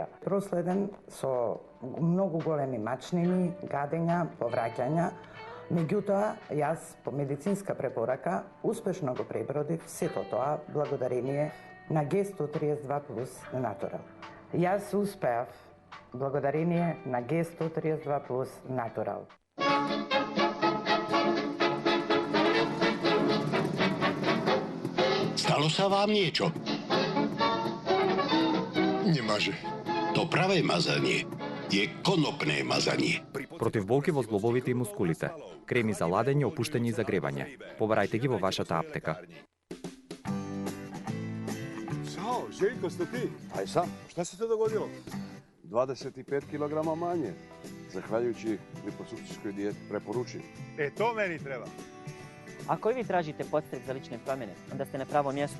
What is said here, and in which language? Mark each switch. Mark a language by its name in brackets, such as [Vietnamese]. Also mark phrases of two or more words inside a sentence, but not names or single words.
[Macedonian] Проследен со многу големи мачнини, гадења, повраќања. Меѓутоа, јас по медицинска препорака успешно го пребродив сето тоа благодарение на G132+ Natural. Јас успеав благодарение на G132+ Natural. [Slovak] Stalo sa vám niečo? Nemáže. To pravé mazanie je konopné mazanie. [Macedonian] Против болки во зглобовите и мускулите. Креми за ладење, опуштање и загревање. Побарајте ги во вашата аптека. [Bosnian] Željko, ste ti? Aj sam. Šta se to dogodilo? 25 kg manje. Zahvaljujući liposukcijskoj dijeti preporučujem. To meni treba. Ako i vi tražite podstrek za lične promjene, onda ste na pravom mjestu.